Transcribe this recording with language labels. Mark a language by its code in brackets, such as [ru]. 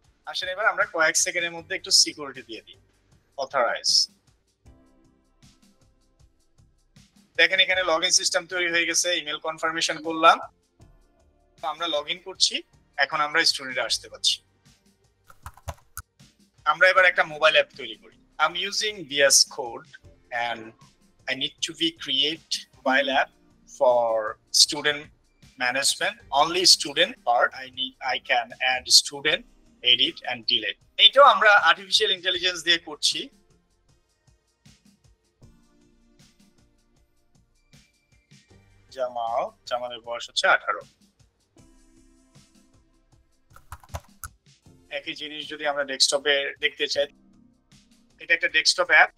[bn] আসলে এবার আমরা কয়েক সেকেন্ডের মধ্যে একটু সিকিউরিটি দিয়ে দিই, অথরাইজ। দেখেন এখানে লগইন সিস্টেম তৈরি হয়ে গেছে, ইমেল কনফার্মেশন করলাম, আমরা লগইন করছি। এখন আমরা স্টুডেন্ট আসতে পারছি। আমরা এবার একটা মোবাইল অ্যাপ তৈরি করি। [en] I am using VS Code and I need to be create mobile app for student management. Only student part. I can add student, edit and delete. [bn] এইটাও আমরা আর্টিফিশিয়াল ইন্টেলিজেন্স দিয়ে করছি। জামালের বয়স হচ্ছে 18। একই জিনিস যদি আমরা ডেস্কটপে দেখতে চাই, এটা একটা ডেস্কটপ অ্যাপ।